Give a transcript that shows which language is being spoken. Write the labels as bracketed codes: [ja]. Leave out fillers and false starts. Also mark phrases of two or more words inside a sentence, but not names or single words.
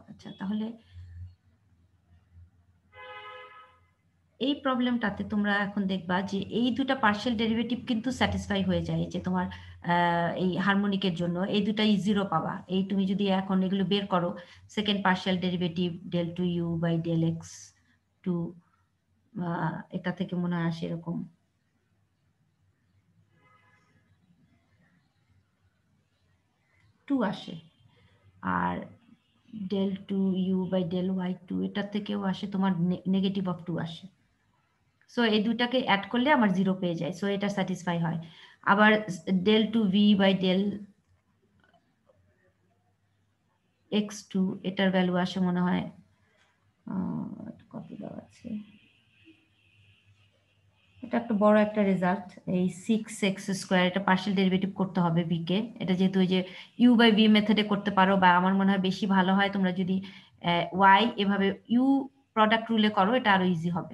[bn] আচ্ছা, তাহলে এই প্রবলেমটাতে তোমরা এখন দেখবা যে এই দুটা [en] partial derivative [bn] কিন্তু স্যাটিসফাই হয়ে যায়, যে তোমার এই হারমোনিকের জন্য এই দুটাই 0 পাবা। এই তুমি যদি এখন এগুলো বের করো, [en] second partial derivative del 2u by del x2, [bn] এটা থেকে মনে হয় আসে এরকম, টু আসে, আর [en] del 2u by del y2 [bn] এটা থেকেও আসে তোমার [en] negative of 2 [bn] আসে। সো এই দুটাকে অ্যাড করলে আমার 0 পেয়ে যায়, সো এটা স্যাটিসফাই হয়। আবার [en] del 2v by del x2 [bn] এটার ভ্যালু আসে মনে হয় কত দেওয়া আছে, এটা একটা বড় একটা রেজাল্ট, এই 6x², এটা [en] partial derivative [bn] করতে হবে v কে। এটা যেহেতু ওই যে [en] u by v method [bn] করতে পারো, বা আমার মনে হয় বেশি ভালো হয় তোমরা যদি y এভাবে [en] u product rule [bn] করো, এটা আরো ইজি হবে।